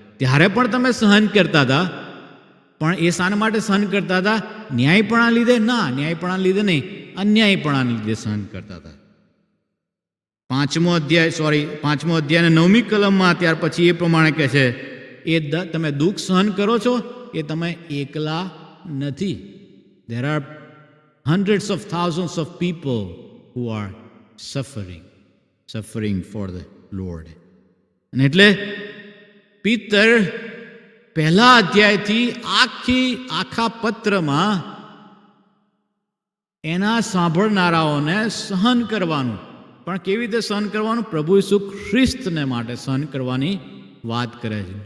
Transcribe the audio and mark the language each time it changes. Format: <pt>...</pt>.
<gu>ત્યારે પણ તમે સહન કરતા હતા, પણ એ શાના માટે સહન કરતા હતા? ન્યાયપણા લીધે? ના, ન્યાયપણા લીધે નહીં, અન્યાયપણાને લીધે સહન કરતા હતા. પાંચમો અધ્યાય અને 9મી કલમમાં ત્યાર પછી એ પ્રમાણે કહે છે એ તમે દુઃખ સહન કરો છો એ તમે એકલા નથી.</gu> <en>There are hundreds of thousands of people who are suffering for the Lord.</en> <gu>અને એટલે પિત્તર પહેલા અધ્યાયથી આખા પત્રમાં એના સાંભળનારાઓને સહન કરવાનું, પણ કેવી રીતે સહન કરવાનું? પ્રભુ ઈસુ ખ્રિસ્તને માટે સહન કરવાની વાત કરે છે.</gu>